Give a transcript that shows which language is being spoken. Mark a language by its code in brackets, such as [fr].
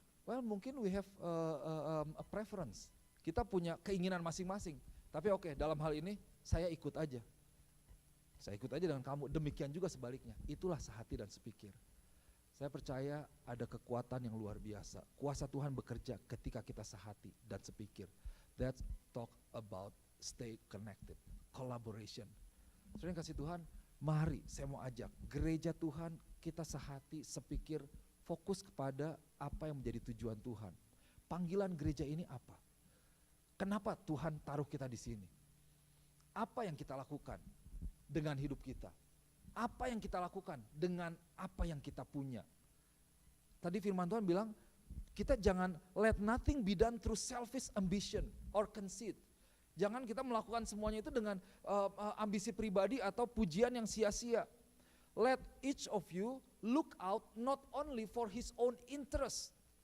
[id] Well mungkin [en] we have a preference, [id] kita punya keinginan masing-masing. Tapi oke, dalam hal ini saya ikut aja. Saya ikut aja dengan kamu, demikian juga sebaliknya. Itulah sehati dan sepikir. Saya percaya ada kekuatan yang luar biasa. Kuasa Tuhan bekerja ketika kita sehati dan sepikir. [en] Let's talk about stay connected, collaboration. [id] Saudara yang kasih Tuhan, mari saya mau ajak gereja Tuhan kita sehati, sepikir, fokus kepada apa yang menjadi tujuan Tuhan. Panggilan gereja ini apa? Kenapa Tuhan taruh kita di sini? Apa yang kita lakukan dengan hidup kita? Apa yang kita lakukan dengan apa yang kita punya? Tadi firman Tuhan bilang, kita jangan [en] let nothing be done through selfish ambition or conceit. [id] Jangan kita melakukan semuanya itu dengan ambisi pribadi atau pujian yang sia-sia. [en] Let each of you look out not only for his own interest.